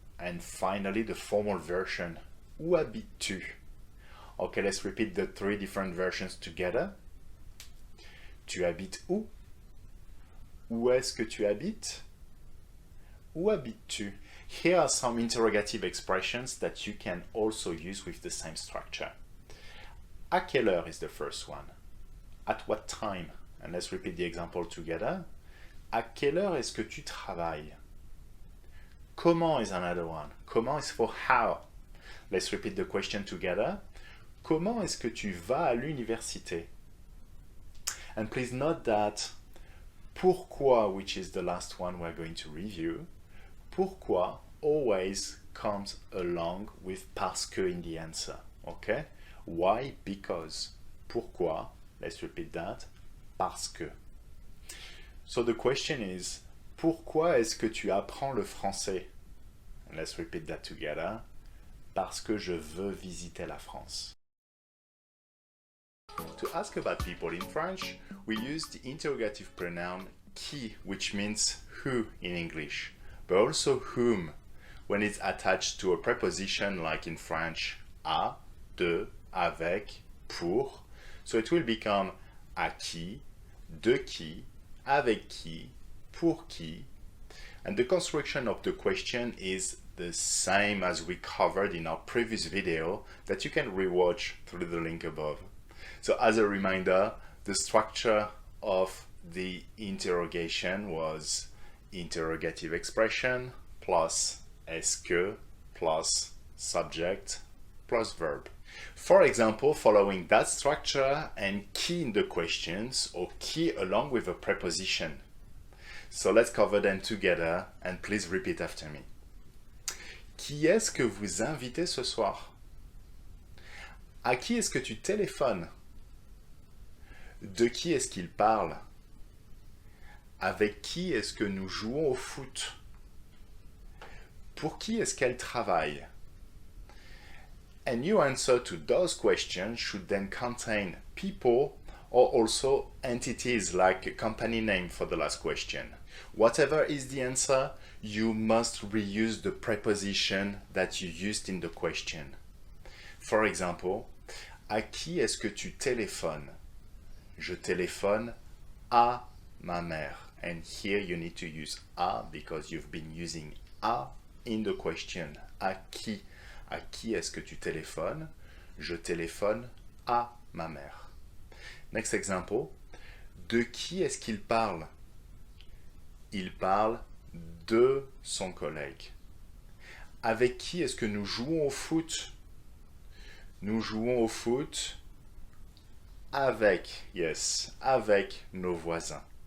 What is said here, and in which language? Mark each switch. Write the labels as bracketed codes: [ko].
[en] And finally, the formal version, [fr] où habites-tu? [en] Okay, let's repeat the 3 different versions together. [fr] Tu habites où? Où est-ce que tu habites? Où habites-tu? [en] Here are some interrogative expressions that you can also use with the same structure. [fr] À quelle heure [en] is the first one. At what time? And let's repeat the example together. [fr] À quelle heure est-ce que tu travailles? [en] Comment is another one. Comment is for how. Let's repeat the question together. [fr] Comment est-ce que tu vas à l'université? [en] And please note that pourquoi, which is the last one we're going to review, pourquoi always comes along with parce que in the answer. Okay? Why? Because. Pourquoi? Let's repeat that. Parce que. So the question is, [fr] pourquoi est-ce que tu apprends le français? [en] And let's repeat that together. [fr] Parce que je veux visiter la France. [en] To ask about people in French, we use the interrogative pronoun qui, which means who in English, but also whom when it's attached to a preposition like in French à, de, avec, pour. So it will become [fr] à qui, de qui, avec qui, pour qui. [en] And the construction of the question is the same as we covered in our previous video that you can rewatch through the link above. So as a reminder, the structure of the interrogation was interrogative expression plus est-ce que plus subject plus verb. For example, following that structure and qui in the questions or qui along with a preposition. So let's cover them together and please repeat after me. [fr] Qui est-ce que vous invitez ce soir? À qui est-ce que tu téléphones? De qui est-ce qu'il parle? Avec qui est-ce que nous jouons au foot? Pour qui est-ce qu'elle travaille? [en] And your answer to those questions should then contain people or also entities like a company name for the last question. Whatever is the answer, you must reuse the preposition that you used in the question. For example, [fr] à qui est-ce que tu téléphones? Je téléphone à ma mère. [en] And here you need to use à because you've been using à in the question. [fr] À qui? À qui est-ce que tu téléphones? Je téléphone à ma mère. [en] Next example. [fr] De qui est-ce qu'il parle? Il parle de son collègue. Avec qui est-ce que nous jouons au foot? Nous jouons au foot avec, yes, avec nos voisins.